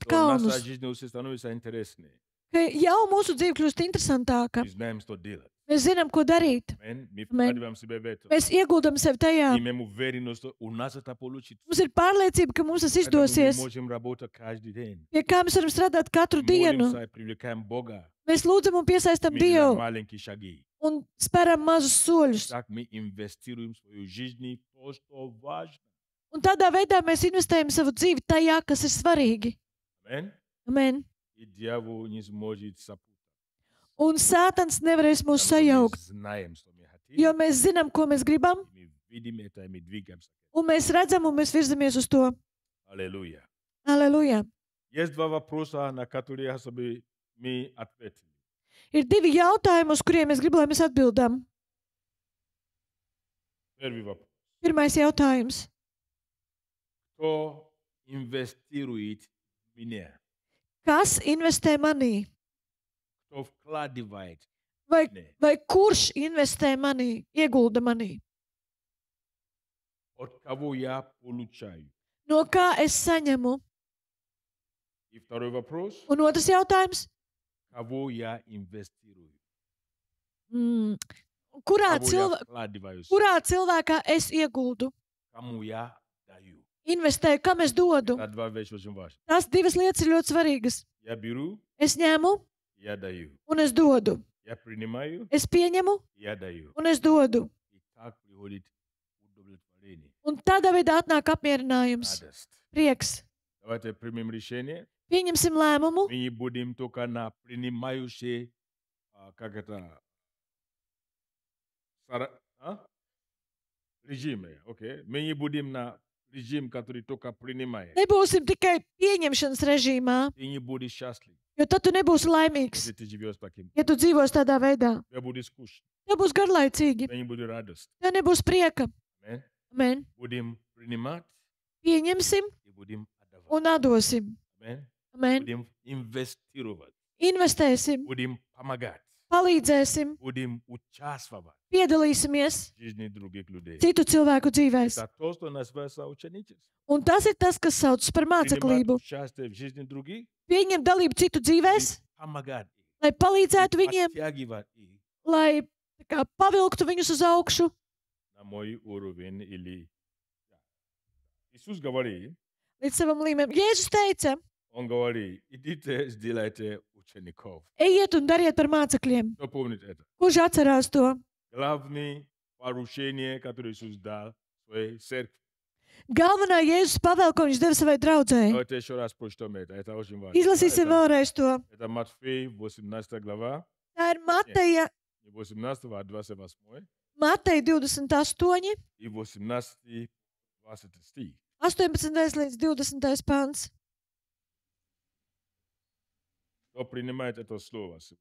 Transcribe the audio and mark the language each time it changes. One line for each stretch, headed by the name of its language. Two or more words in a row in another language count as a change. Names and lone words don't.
Russian: То наша
Latvian: kalnus?
Russian: жизнь уже становится интересной.
Latvian: Ka jau mūsu dzīve kļūst interesantāka.
Russian: Мы знаем, что делать.
Latvian: Mēs zinām, ko darīt.
Russian: Аминь. Мы
Latvian: Amen.
Russian: вкладываем себя в это.
Latvian: Mēs ieguldam sevi tajā.
Russian: Имеем уверенность, что у нас это получится.
Latvian: Mums ir pārliecība, ka mums tas
Russian: Поэтому мы
Latvian: izdosies.
Russian: можем работать каждый день.
Latvian: Pie kā mēs varam strādāt katru dienu.
Russian: Молимся и привлекаем Бога.
Latvian: Mēs lūdzam un piesaistam
Russian: Мы делаем
Latvian: Dievu
Russian: маленькие шаги.
Latvian: un speram mazus soļus.
Russian: Так мы инвестируем в свою жизнь в то, что важно.
Latvian: Un tādā veidā mēs investējam savu dzīvi tajā, kas ir svarīgi.
Russian: Аминь.
Latvian: Amen.
Russian: и дьявол не сможет сопутать.
Latvian: Un Sātans nevarēs mūs
Russian: Потому что мы
Latvian: sajaukt,
Russian: знаем, что мы хотим,
Latvian: jo mēs zinām, ko mēs gribam,
Russian: и мы видим это, и мы двигаемся.
Latvian: un mēs redzam, un mēs virzamies uz to.
Russian: Аллилуйя.
Latvian: Aleluja!
Russian: Есть два вопроса, на которые чтобы мы ответили.
Latvian: Ir divi jautājumi, uz kuriem es gribu, lai mēs atbildam.
Russian: Первый вопрос.
Latvian: Pirmais jautājums.
Russian: Кто инвестирует в меня?
Latvian: Kas investē manī?
Russian: Кто вкладывает
Latvian: Vai,
Russian: в меня?
Latvian: vai kurš investē manī, iegulda manī?
Russian: От кого я получаю?
Latvian: No kā es saņemu?
Russian: И второй вопрос.
Latvian: Un otrs jautājums.
Russian: Кого я инвестирую?
Latvian: Kurā,
Russian: Кого я вкладываю?
Latvian: kurā cilvēkā es ieguldu?
Russian: Кому я даю?
Latvian: Investēju, kam es dodu?
Russian: Это два вещи очень важны.
Latvian: Tās divas lietas ir ļoti svarīgas.
Russian: Я беру,
Latvian: Es ņemu
Russian: я даю.
Latvian: un es dodu.
Russian: Я принимаю,
Latvian: Es pieņemu
Russian: я даю.
Latvian: un es dodu.
Russian: И так приходит удовлетворение,
Latvian: Un tādā veidā atnāk apmierinājums,
Russian: радость.
Latvian: prieks.
Russian: Давайте примем решение.
Latvian: Pieņemsim lēmumu.
Russian: Мы не будем только на принимающие, как это, режимы, окей? Мы не будем на режим, который только принимает.
Latvian: Nebūsim tikai pieņemšanas režīmā,
Russian: Ты не будешь счастлив,
Latvian: jo tad tu nebūsi laimīgs,
Russian: если ты живешь таким.
Latvian: ja tu dzīvos tādā veidā.
Russian: Тебе будет скучно,
Latvian: Tev būs garlaicīgi,
Russian: тебе не будет радость.
Latvian: tev nebūs prieka. Amen. Amen.
Russian: Будем принимать
Latvian: Pieņemsim
Russian: и будем отдавать.
Latvian: un atdosim. Amen. Amen.
Russian: Будем инвестировать,
Latvian: Investēsim,
Russian: будем помогать,
Latvian: palīdzēsim,
Russian: будем участвовать
Latvian: piedalīsimies
Russian: в жизни других людей.
Latvian: citu cilvēku dzīvēs.
Russian: Это то, что называется ученичество.
Latvian: Un tas ir tas, kas saucas par
Russian: Принимать
Latvian: māceklību.
Russian: участие в жизни других,
Latvian: Pieņemt dalību citu dzīvēs,
Russian: помогать им,
Latvian: lai palīdzētu viņiem,
Russian: подтягивать их
Latvian: lai tā kā, pavilktu viņus uz augšu.
Russian: на мой уровень или... Иисус говорит,
Latvian: Līdz savam līmenim. Jēzus teica,
Russian: он говорит, идите, сделайте учеников.
Latvian: ejiet un dariet par mācekļiem.
Russian: Кто помнит это?
Latvian: Kurš atcerās to?
Russian: Главное поручение, которое Иисус дал своей церкви.
Latvian: Galvenā Jēzus pavēle, ko viņš deva savai draudzēji.
Russian: Давайте еще раз прочтем это очень важно.
Latvian: Izlasīsim vēlreiz to.
Russian: Это Матфей, 18 глава,
Latvian: Tā ir Mateja,
Russian: не 18, а 28
Latvian: Mateja 28,
Russian: и 18, 20 стих.
Latvian: 18 līdz 20 pants.
Russian: Кто принимает это слово сегодня?